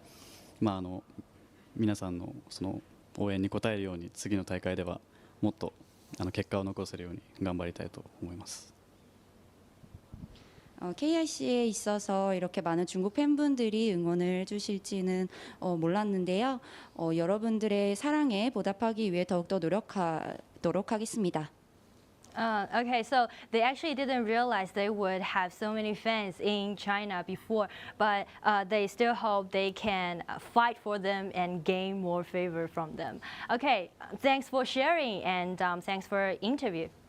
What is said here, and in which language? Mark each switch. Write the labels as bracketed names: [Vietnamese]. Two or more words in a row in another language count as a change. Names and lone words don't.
[Japanese] 皆さんのその応援に応えるように次の大会ではもっと結果を残せるように頑張りたいと思います。 [Korean] KIC에 있어서 이렇게 많은 중국 팬분들이 응원을 주실지는 몰랐는데요. 여러분들의 사랑에 보답하기 위해 더욱더 노력하도록 하겠습니다. [English] Okay, so they actually didn't realize they would have so many fans in China before, but they still hope they can fight for them and gain more favor from them. Okay, thanks for sharing and thanks for the interview.